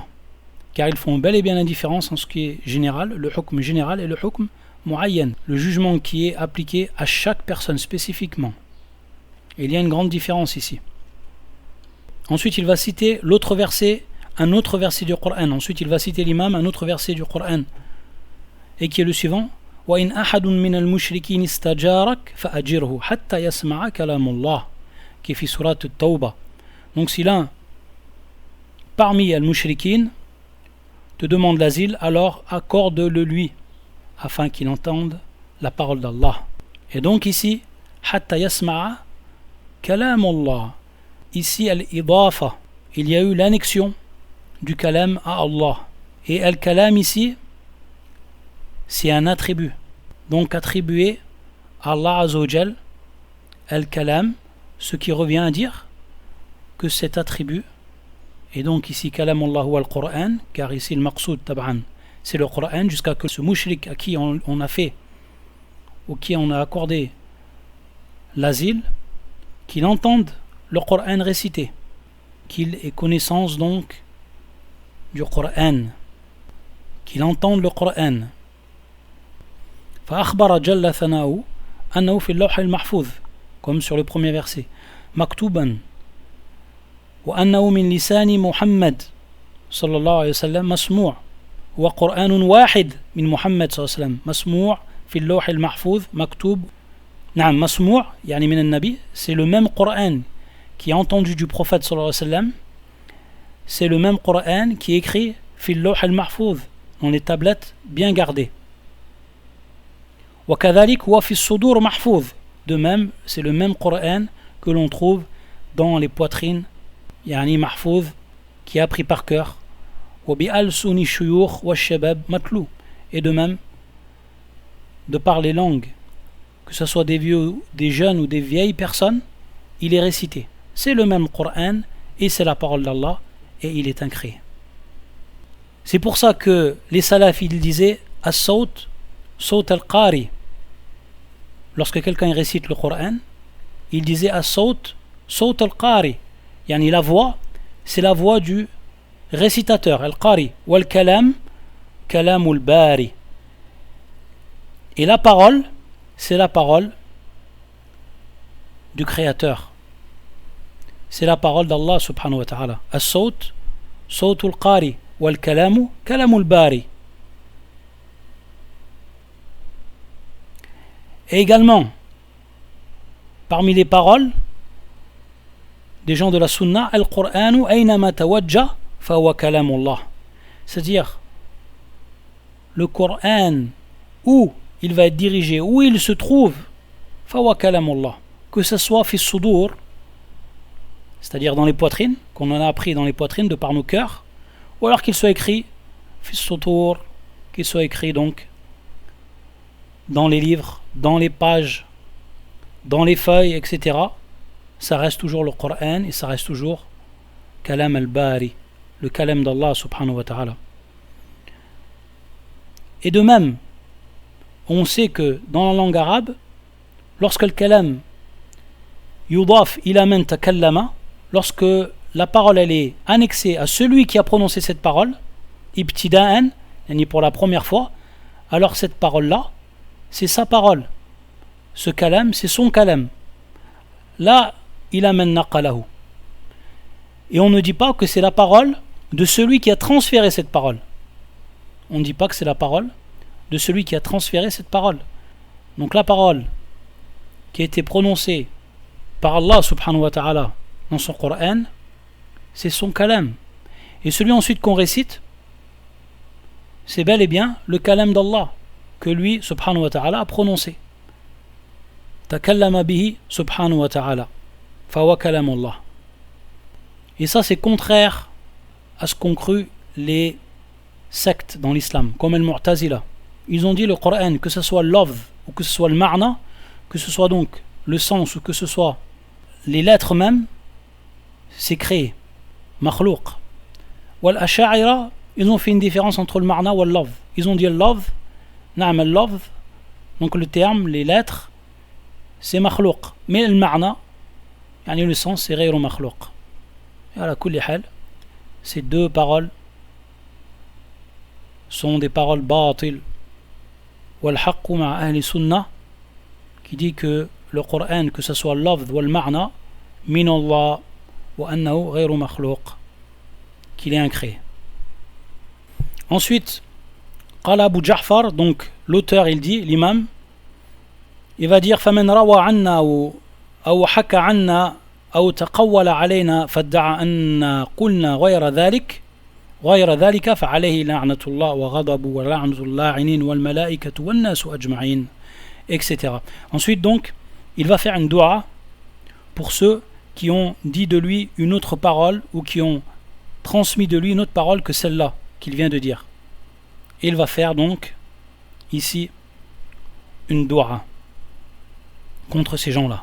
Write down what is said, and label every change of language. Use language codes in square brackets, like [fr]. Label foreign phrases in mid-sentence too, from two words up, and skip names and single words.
[fr] Car ils font bel et bien la différence en ce qui est général, le hukm général et le [ar] حكم معين, [fr] le jugement qui est appliqué à chaque personne spécifiquement. Et il y a une grande différence ici. Ensuite, il va citer l'autre verset, un autre verset du Coran. Ensuite, il va citer l'imam, un autre verset du Coran. Et qui est le suivant. [ar] وَإِنْ أَحَدٌ مِّنَ الْمُشْرِكِينِ اسْتَجَارَكَ فَأَجِرْهُ حَتَّى يَسْمَعَ كَلَامُ اللَّهِ [fr] qui est [ar] في سورة التوبة. [fr] Donc si l'un parmi al-mushrikin te demande l'asile, alors accorde-le lui afin qu'il entende la parole d'Allah. Et donc ici [ar] حتى يسمع كلام الله. [fr] Ici al-idafa, il y a eu l'annexion du kalam à Allah. Et al-kalam ici c'est un attribut, donc attribué à [ar] الله عز وجل, [fr] al-kalam, ce qui revient à dire que cet attribut, et donc ici [ar] كلام الله [fr] ou al-Qur'an, car ici le [ar] مقصود طبعا, [fr] c'est le Qur'an, jusqu'à que ce mushrik à qui on a fait, ou qui on a accordé l'asile, qu'il entende le Qur'an récité, qu'il ait connaissance donc du Qur'an, qu'il entende le Qur'an. [ar] فأخبر جل ثناؤه أنه في اللوح المحفوظ [fr] comme sur le premier verset [ar] مكتوبا وأنه من لسان محمد صلى الله عليه وسلم مسموع وقرآن واحد من محمد صلى الله عليه وسلم مسموع في اللوح المحفوظ مكتوب نعم مسموع يعني من النبي [fr] c'est le même Coran qui est entendu du prophète [ar] صلى الله عليه وسلم [fr] c'est le même Coran qui est écrit [ar] في اللوح المحفوظ [fr] dans les tablettes bien gardées [ar] وكذلك هو في الصدور محفوظ. [fr] De même, c'est le même Coran que l'on trouve dans les poitrines, [ar] يعني محفوظ, [fr] qui est appris par cœur. [ar] وبألسن الشيوخ والشباب متلو. [fr] Et de même, de par les langues, que ce soit des vieux, des jeunes ou des vieilles personnes, il est récité. C'est le même Coran et c'est la parole d'Allah et il est incréé. C'est pour ça que les salafs ils disaient [ar] الصوت صوت القارئ. [fr] Lorsque quelqu'un récite le Coran, il disait [ar] الصوت صوت القارئ. [fr] Yani la voix, c'est la voix du récitateur, al-qari. [ar] والكلام كلام الباري. [fr] Et la parole, c'est la parole du Créateur. C'est la parole d' [ar] الله سبحانه وتعالى. الصوت صوت القارئ. والكلام كلام الباري. [fr] Et également, parmi les paroles des gens de la sunna, [ar] القرآن أينما توجه فهو كلام الله. [fr] C'est-à-dire, le Coran, où il va être dirigé où il se trouve, [ar] فهو كلام الله, [fr] que ce soit [ar] في الصدور, [fr] c'est-à-dire dans les poitrines, qu'on en a appris dans les poitrines de par nos cœurs, ou alors qu'il soit écrit [ar] في السطور, [fr] qu'il soit écrit donc dans les livres, dans les pages, dans les feuilles, etc. Ça reste toujours le Coran et ça reste toujours [ar] كلام الباري, [fr] le kalam d' [ar] الله سبحانه وتعالى. [fr] Et de même, on sait que dans la langue arabe, lorsque le [ar] كلام يضاف إلى من تكلم, [fr] lorsque la parole elle est annexée à celui qui a prononcé cette parole, [ar] ابتداء يعني [fr] pour la première fois, alors cette parole-là, c'est sa parole. Ce kalam, c'est son kalam. Là, [ar] إلى من نقله. [fr] Et on ne dit pas que c'est la parole de celui qui a transféré cette parole. On ne dit pas que c'est la parole de celui qui a transféré cette parole. Donc la parole qui a été prononcée par [ar] الله سبحانه وتعالى [fr] dans son Coran, c'est son kalam. Et celui ensuite qu'on récite, c'est bel et bien le kalam d'Allah que lui [ar] سبحانه وتعالى [fr] a prononcé. [ar] تكلم به سبحانه وتعالى فهو كلام الله. [fr] Et ça c'est contraire à ce qu'ont cru les sectes dans l'islam, comme le Mu'tazila. Ils ont dit le Coran, que ce soit l'lafz ou que ce soit le ma'na, que ce soit donc le sens ou que ce soit les lettres même, c'est créé, makhlouq. [ar] والأشاعرة, [fr] ils ont fait une différence entre le ma'na ou le lafz. Ils ont dit le lafz, [ar] نعم اللفظ, [fr] donc le terme, les lettres, c'est makhlouq. Mais le ma'na, yani le sens, c'est [ar] غير مخلوق. [fr] Et [ar] على كل حال, [fr] ces deux paroles sont des paroles batil. [ar] والحق مع أهل السنة, [fr] qui dit que le Coran, que ce soit le lafz ou le ma'na, [ar] من الله وأنه غير مخلوق, [fr] qu'il est incréé. Ensuite, [ar] قال أبو جعفر, [fr] donc l'auteur il dit, l'imam, il va dire [ar] فمن روى أنا أو حكى أنا أو تقول علينا فادعى أنا قلنا غير ذلك فعليه لعنة الله وغضب ولعنة اللاعنين والملائكة والناس أجمعين, [fr] etc. Ensuite donc, il va faire une dua pour ceux qui ont dit de lui une autre parole ou qui ont transmis de lui une autre parole que celle-là qu'il vient de dire. Et il va faire donc ici une dua contre ces gens-là.